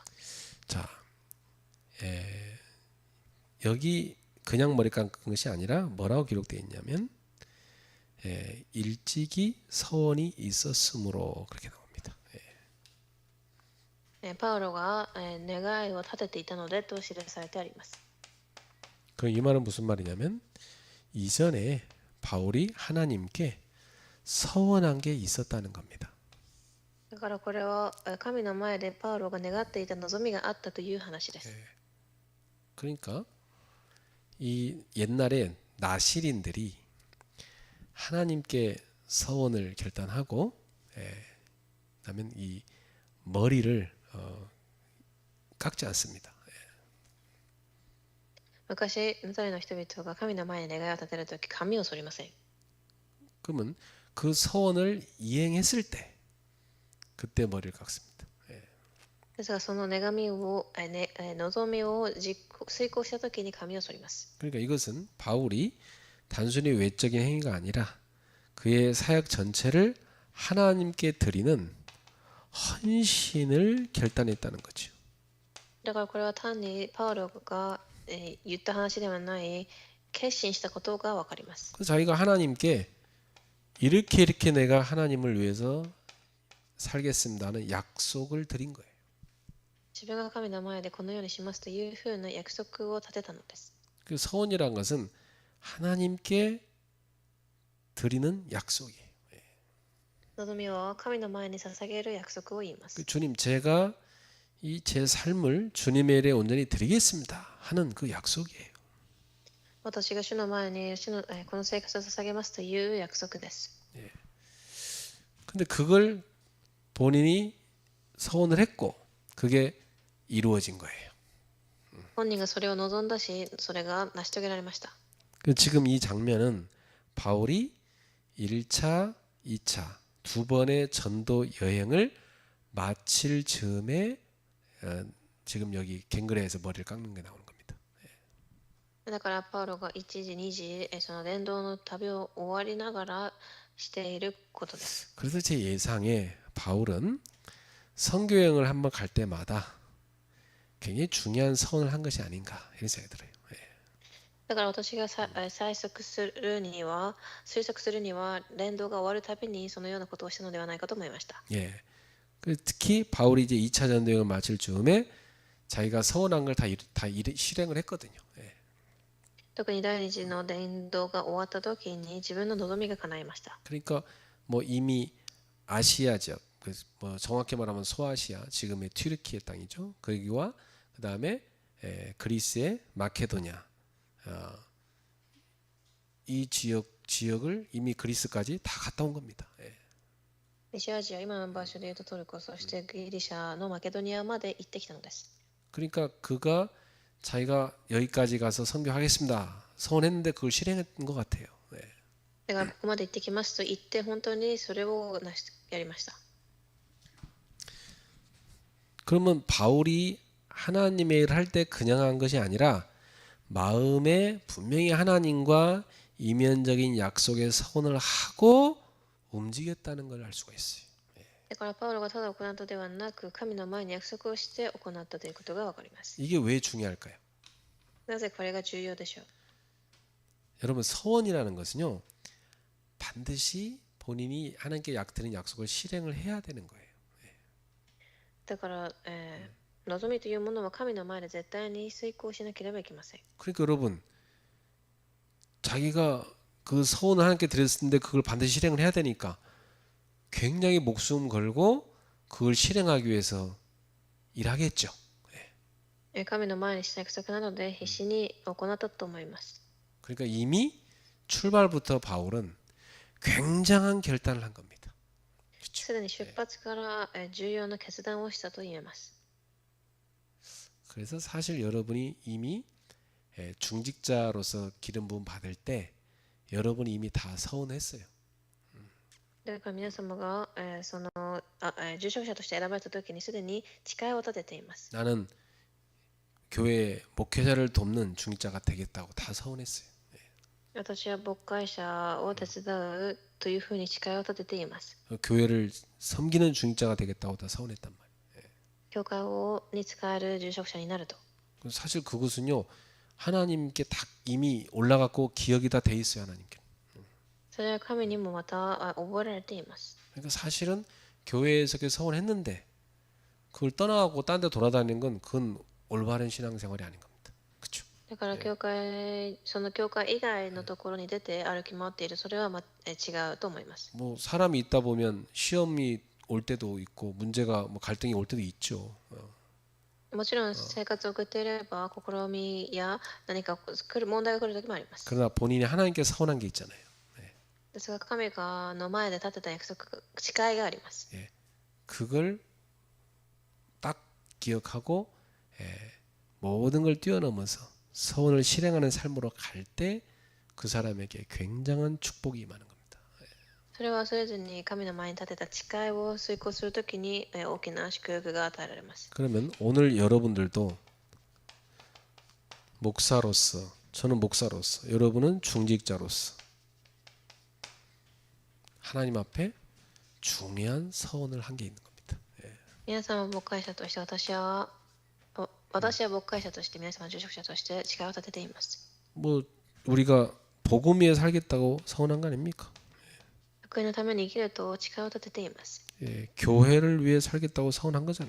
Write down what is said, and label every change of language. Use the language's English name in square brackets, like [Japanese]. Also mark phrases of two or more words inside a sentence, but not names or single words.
[Korean] 자, 여기 그냥 머리 깎은 것이 아니라 뭐라고 기록되어 있냐면 일찍이 서원이 있었으므로 그렇게 나옵니다. [Japanese] パウロが願いを立てていたのでと記されてあります。 [Korean] 그럼 이 말은 무슨 말이냐면 이전에 바울이 하나님께 서원한 게 있었다는 겁니다. [Japanese] だからこれは神の前でパウロが願っていた望みがあったという話です。 [Korean] 그러니까 이 옛날에 나실인들이 하나님께 서원을 결단하고 그다음에 이 머리를 깎지 않습니다. [Japanese] 昔、ナザレの人々が神の前に願いを立てるとき、髪を剃りません。 [Korean] 그러면 그 서원을 이행했을 때 그때 머리를 깎습니다. [Japanese] ですが、その望みを遂行したときに髪を剃ります。 [Korean] 그러니까 이것은 바울이 단순히 외적인 행위가 아니라 그의 사역 전체를 하나님께 드리는 헌신을 결단했다는 거죠. [Japanese] だからこれは単にパウロが言った話ではない決心したことがわかります。 [Korean] 그래서 자기가 하나님께 이렇게 내가 하나님을 위해서 살겠습니다는 약속을 드린 거예요. [Japanese] 自分が神の前でこのようにしますというふうな約束を立てたのです。 [Korean] 그 서원이란 것은 하나님께 드리는 약속이에요. [Japanese] 望みは神の前に捧げる約束を言います。 [Korean] 주님, 제가 이 제 삶을 주님의 일에 온전히 드리겠습니다 하는 그 약속이에요. [Japanese] 私が主の前にこの生活を捧げますという約束です。 [Korean] 근데 그걸 본인이 서원을 했고 그게 이루어진 거예요. [Japanese] 本人がそれを望んだし、それが成し遂げられました。 [Korean] 지금 이 장면은 바울이 1차, 2차 두 번의 전도 여행을 마칠 즈음에 지금 여기 갱그레에서 머리를 깎는 게 나오는 겁니다. [Japanese] だからパウロが1時、2時、その伝道の旅を終わりながらしていることです。 [Korean] 그래서 제 예상에 바울은 선교 여행을 한번 갈 때마다 굉장히 중요한 서원을 한 것이 아닌가 이런 생각이 들어요. [Japanese] だから私が推測するには、伝道が終わるたびにそのようなことをしたのではないかと思いました。 [Korean] 예. 특히 바울이 이제 2차 전도 여행을 마칠 즈음에 자기가 서원한 걸 다 실행을 했거든요. 예. [Japanese] 特に第二次の伝道が終わった時に自分の望みが叶いました。 [Korean] 그러니까 뭐 이미 아시아 지역, 뭐 정확히 말하면 소아시아, 지금의 튀르키예 땅이죠. 거기와 그 다음에 그리스의 마케도냐, 이 지역을 이미 그리스까지 다 갔다 온 겁니다. 예. [Japanese] 西アジア、今の場所でいうとトルコ、そしてギリシャのマケドニアまで行ってきたのです。 [Korean] 그러니까 그가 자기가 여기까지 가서 선교하겠습니다. 서원했는데 그걸 실행한 것 같아요. 예. [Japanese] だからここまで行ってきますと言って本当にそれをやりました。 [Korean] 그러면 바울이 하나님의 일을 할 때 그냥 한 것이 아니라 마음에 분명히 하나님과 이면적인 약속의 서원을 하고 움직였다는 걸 알 수가 있어요. [Japanese] だからパウロがただ行ったではなく、神の前に約束をして行ったということがわかります。 [Korean] 이게 왜 중요할까요? [Japanese] なぜこれが重要でしょう。 [Korean] 여러분 서원이라는 것은요 반드시 본인이 하나님께 드린 약속을 실행을 해야 되는 거예요. [Japanese] だから、望みというものは神の前で絶対に遂行しなければいけません。 [Korean] 그러니까 여러분 자기가 그 서원을 하나님께 드렸는데 그걸 반드시 실행을 해야 되니까 굉장히 목숨 걸고 그걸 실행하기 위해서 일하겠죠. [Japanese] 神の前にした約束なので必死に行ったと思います。 [Korean] 그러니까 이미 출발부터 바울은 굉장한 결단을 한 겁니다. [Japanese] すでに出発から重要な決断をしたと言えます。 [Korean] 그래서 사실 여러분이 이미 중직자로서 기름 부음 받을 때 여러분이 이미 다 서운했어요. [Japanese] だから皆様が受賞者として選ばれた時にすでに誓いを立てています。 [Korean] 나는 교회 목회자를 돕는 중직자가 되겠다고 다 서원했어요. [Japanese] 私は牧会者を手伝うというふうに誓いを立てています。 [Korean] 교회를 섬기는 중직자가 되겠다고 다 서원했단 말이에요. [Japanese] 教会に使える住職者になると。 [Korean] 사실 그것은요 하나님께 다 이미 올라갔고 기억이 다 돼 있어요 하나님께. [Japanese] それは神にもまた覚えられています。 [Korean] 그러니까 사실은 교회에서 그 서원했는데 그걸 떠나고 딴 데 돌아다니는 건 그건 올바른 신앙생활이 아닌 겁니다. 그렇죠? [Japanese] だからその教会以外のところに出て歩き回っている、それは違うと思います。 [Korean] 뭐 사람이 있다 보면 시험이 올 때도 있고 문제가 뭐 갈등이 올 때도 있죠. [Japanese] もちろん生活を送っていれば試みや何か問題が来る時もあります。 [Korean] 그러나 본인이 하나님께 서원한 게 있잖아요. [Japanese] ですが神がの前で立てた約束、誓いがあります。 [Korean] 그걸 딱 기억하고 모든 걸 뛰어넘어서 서원을 실행하는 삶으로 갈 때 그 사람에게 굉장한 축복이 임하는 겁니다. [Japanese] それを忘れずに神の前に立てた誓いを遂行するときに大きな祝福が与えられます。 [Korean] 그러면 오늘 여러분들도 목사로서 저는 목사로서 여러분은 중직자로서 하나님 앞에 중요한 서원을 한 게 있는 겁니다. [Japanese] 皆さんは牧会者として私は牧会者として皆様は住職者として誓いを立てています。 [Korean] 뭐 우리가 복음 위에 살겠다고 서원한 거 아닙니까? [Japanese] 福音のために生きると誓いを立てています。 [Korean] 교회를 위해 살겠다고 서원한 거잖아요.